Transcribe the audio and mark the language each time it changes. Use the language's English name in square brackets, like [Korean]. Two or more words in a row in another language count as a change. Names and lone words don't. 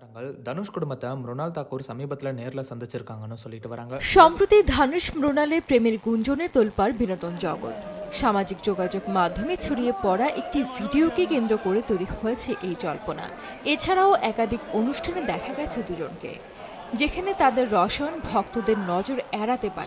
[Tamil] தனுஷ் குடும்பத்தை মৃণাল தாக்கூர் சமீபத்துல நேர்ல சந்திச்சிருக்காங்கன்னு சொல்லிட்டு வராங்க। [Bangla] সম্প্রতি ধানুষ মৃণালের প্রেমের গুঞ্জনে তোলপাড় বিনোদন জগৎ। সামাজিক যোগাযোগ মাধ্যমে ছড়িয়ে পড়া একটি ভিডিওকে কেন্দ্র করে তৈরি হয়েছে এই জল্পনা। এছাড়াও একাধিক অনুষ্ঠানে দেখা গেছে দুজনকে, যেখানে তাদের রসায়ন ভক্তদের নজর এড়াতে পারে।